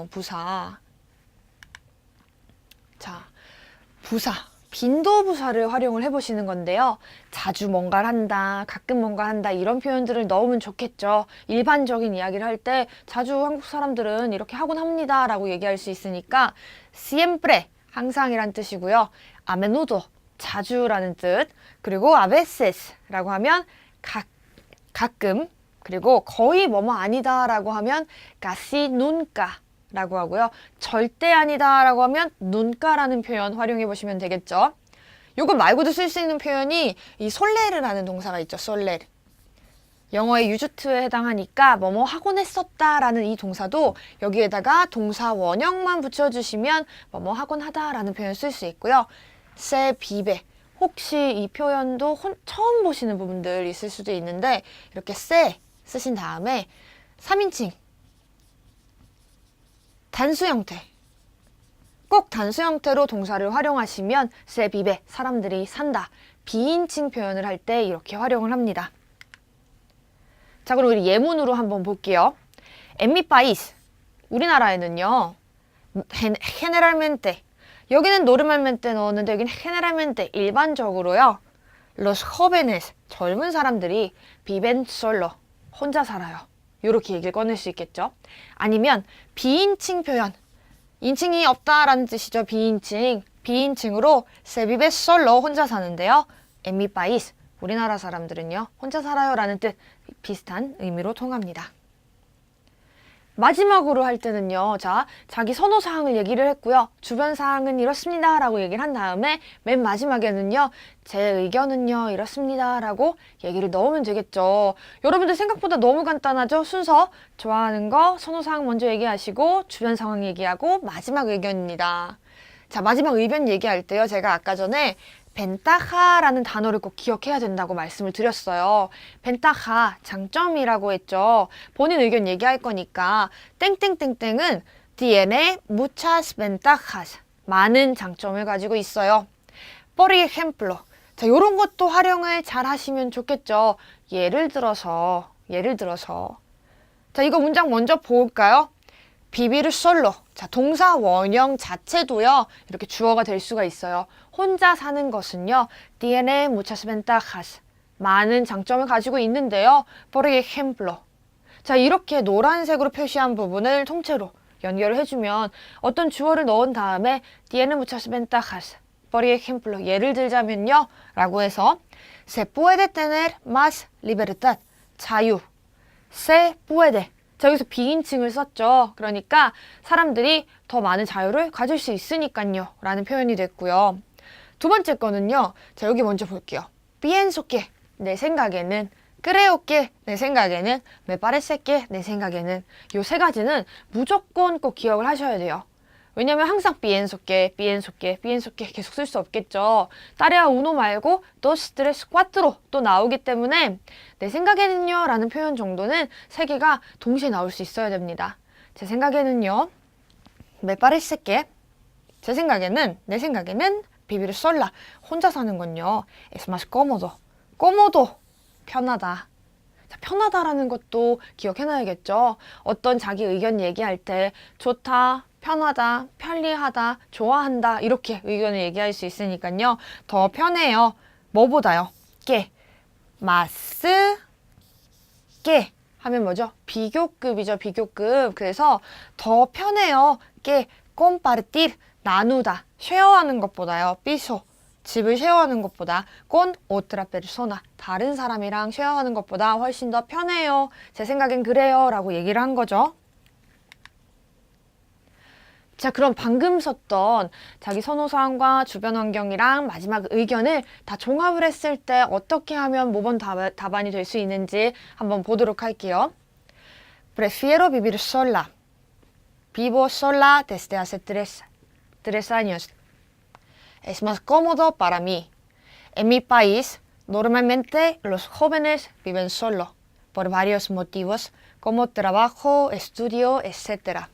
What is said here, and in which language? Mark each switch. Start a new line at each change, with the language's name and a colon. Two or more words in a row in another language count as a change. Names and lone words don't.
Korean: 부사. 자, 부사. 빈도부사를 활용을 해보시는 건데요. 자주 뭔가를 한다, 가끔 뭔가를 한다 이런 표현들을 넣으면 좋겠죠. 일반적인 이야기를 할 때 자주 한국 사람들은 이렇게 하곤 합니다 라고 얘기할 수 있으니까 siempre, 항상이란 뜻이고요.
Spanish: a menudo,
Korean: 자주라는 뜻. 그리고
Spanish: a veces
Korean: 라고 하면 가끔, 그리고 거의 뭐뭐 아니다 라고 하면
Spanish: casi nunca
Korean: 라고 하고요. 절대 아니다 라고 하면 nunca라는 표현 활용해 보시면 되겠죠. 요거 말고도 쓸 수 있는 표현이 이 soller라는 동사가 있죠. soller. 영어의 유주트에 해당하니까 뭐뭐 하곤 했었다 라는 이 동사도 여기에다가 동사 원형만 붙여주시면 뭐뭐 하곤 하다 라는 표현 쓸 수 있고요.
Spanish: se vive.
Korean: 혹시 이 표현도 처음 보시는 부분들 있을 수도 있는데 이렇게 se 쓰신 다음에 3인칭 단수 형태 꼭 단수 형태로 동사를 활용하시면
Spanish: se vive
Korean: 사람들이 산다 비인칭 표현을 할 때 이렇게 활용을 합니다. 자, 그럼 우리 예문으로 한번 볼게요.
Spanish: En mi país
Korean: 우리나라에는요 generalmente 여기는 normalmente 넣었는데 여기는 generalmente 일반적으로요.
Spanish: Los jóvenes
Korean: 젊은 사람들이
Spanish: viven solo
Korean: 혼자 살아요. 이렇게 얘기를 꺼낼 수 있겠죠. 아니면 비인칭 표현 인칭이 없다라는 뜻이죠. 비인칭으로
Spanish: se vive solo
Korean: 혼자 사는데요.
Spanish: En mi país
Korean: 우리나라 사람들은요 혼자 살아요 라는 뜻 비슷한 의미로 통합니다. 마지막으로 할 때는요. 자, 자기 선호 사항을 얘기를 했고요. 주변 사항은 이렇습니다 라고 얘기를 한 다음에 맨 마지막에는요. 제 의견은요 이렇습니다 라고 얘기를 넣으면 되겠죠. 여러분들 생각보다 너무 간단하죠. 순서 좋아하는 거 선호 사항 먼저 얘기하시고 주변 상황 얘기하고 마지막 의견입니다. 자, 마지막 의견 얘기할 때요. 제가 아까 전에 벤타하라는 단어를 꼭 기억해야 된다고 말씀을 드렸어요. 벤타하, 장점이라고 했죠. 본인 의견 얘기할 거니까 땡땡땡땡은
Spanish: tiene muchas ventajas,
Korean: 많은 장점을 가지고 있어요.
Spanish: Por ejemplo,
Korean: 자, 요런 것도 활용을 잘 하시면 좋겠죠. 예를 들어서 자, 이거 문장 먼저 볼까요?
Spanish: vivir solo.
Korean: 자, 동사 원형 자체도요. 이렇게 주어가 될 수가 있어요. 혼자 사는 것은요.
Spanish: tiene muchas ventajas.
Korean: 많은 장점을 가지고 있는데요.
Spanish: Por ejemplo.
Korean: 자, 이렇게 노란색으로 표시한 부분을 통째로 연결을 해주면 어떤 주어를 넣은 다음에
Spanish: tiene muchas ventajas. Por ejemplo.
Korean: 예를 들자면요. 라고 해서
Spanish: se puede tener más libertad. 자유. se puede.
Korean: 자, 여기서 비인칭을 썼죠. 그러니까 사람들이 더 많은 자유를 가질 수 있으니까요. 라는 표현이 됐고요. 두 번째 거는요. 자, 여기 먼저 볼게요.
Spanish: pienso que,
Korean: 내 생각에는,
Spanish: creo que,
Korean: 내 생각에는,
Spanish: me parece que,
Korean: 내 생각에는 요 3가지는 무조건 꼭 기억을 하셔야 돼요. 왜냐면 항상
Spanish: pienso que
Korean: 계속 쓸 수 없겠죠. 따레아 uno 말고 dos, tres, cuatro 또 나오기 때문에 내 생각에는요 라는 표현 정도는 3개가 동시에 나올 수 있어야 됩니다. 제 생각에는요,
Spanish: me parece que,
Korean: 제 생각에는, 내 생각에는
Spanish: vivir sola.
Korean: 혼자 사는 건요.
Spanish: Es más cómodo. cómodo.
Korean: 편하다. 자, 편하다라는 것도 기억해놔야겠죠. 어떤 자기 의견 얘기할 때 좋다, 편하다, 편리하다, 좋아한다 이렇게 의견을 얘기할 수 있으니까요. 더 편해요. 뭐보다요? que.
Spanish: más que
Korean: 하면 뭐죠? 비교급이죠. 비교급. 그래서 더 편해요.
Spanish: que compartir.
Korean: 나누다. 쉐어하는 것보다요. piso. 집을 쉐어하는 것보다
Spanish: con otra persona.
Korean: 다른 사람이랑 쉐어하는 것보다 훨씬 더 편해요. 제 생각엔 그래요. 라고 얘기를 한 거죠. 자, 그럼 방금 썼던 자기 선호사항과 주변 환경이랑 마지막 의견을 다 종합을 했을 때 어떻게 하면 모범 답안이 될 수 있는지 한번 보도록 할게요.
Spanish: Prefiero vivir sola. Vivo sola desde hace tres años. Es más cómodo para mí. En mi país, normalmente los jóvenes viven solo por varios motivos, como trabajo, estudio, etc.